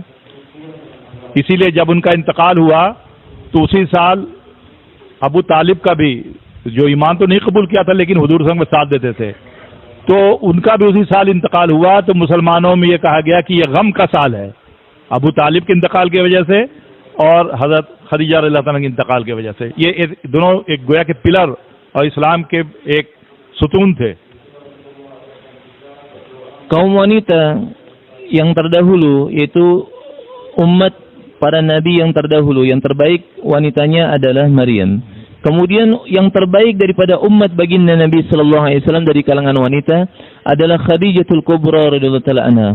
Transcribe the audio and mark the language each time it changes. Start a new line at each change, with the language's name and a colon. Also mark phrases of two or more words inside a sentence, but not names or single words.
Urdu: اسی لیے جب ان کا انتقال ہوا تو اسی سال ابو طالب کا بھی، جو ایمان تو نہیں قبول کیا تھا لیکن حضور سنگ میں ساتھ دیتے تھے، تو ان کا بھی اسی سال انتقال ہوا. تو مسلمانوں میں یہ کہا گیا کہ یہ غم کا سال ہے، ابو طالب کے انتقال کی وجہ سے اور حضرت خدیجہ
Arabic: رضي الله عنها
Urdu: کے انتقال کی وجہ سے. یہ دونوں ایک گویا کے پلر اور اسلام کے ایک ستون تھے.
Indonesian: Kaum wanita yang terdahulu yaitu umat para nabi yang terdahulu, yang terbaik wanitanya adalah Maryam. Kemudian yang terbaik daripada umat baginda Nabi
Arabic: صلى الله عليه وسلم
Indonesian: dari kalangan wanita adalah Khadijatul Kubra
Arabic: رضي الله تعالى عنها.